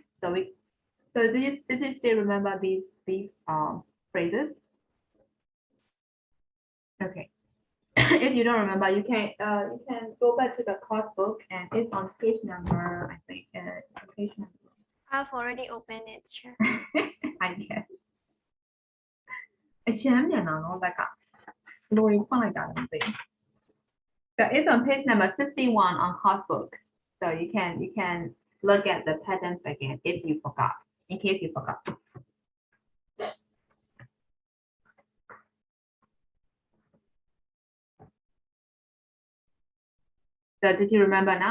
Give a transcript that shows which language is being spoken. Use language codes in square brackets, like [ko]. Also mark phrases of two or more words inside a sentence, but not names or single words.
[en] So did you still remember these phrases? Okay. If you don't remember, you can go back to the course book, and it's on page number, I think, page number. I've already opened it. Sure. I guess. [my] အရှမ်းမြန်တာနော်လက်ကလိုရင်းဖွင့်လိုက်တာလည်းမသိဘူး [en] So it's on page number 61 on course book. So you can look at the patterns again if you forgot, in case you forgot. So did you remember now?